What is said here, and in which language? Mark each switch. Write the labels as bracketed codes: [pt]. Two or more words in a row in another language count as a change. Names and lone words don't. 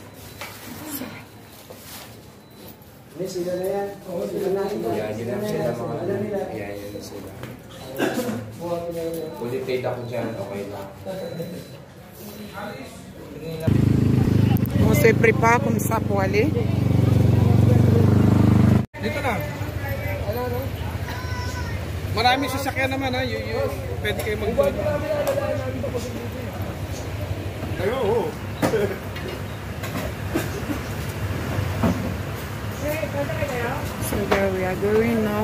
[tl] Hindi, sila na yan. Oo, sila na. Yan sila mga yan sila. Ulit ako dyan, okay lang. [fr] On se prépare comme ça pour aller. [tl] Dito na. Marami sasakyan naman ha. Pwede kayo mag-join. Ayo. [en] So there we are going now.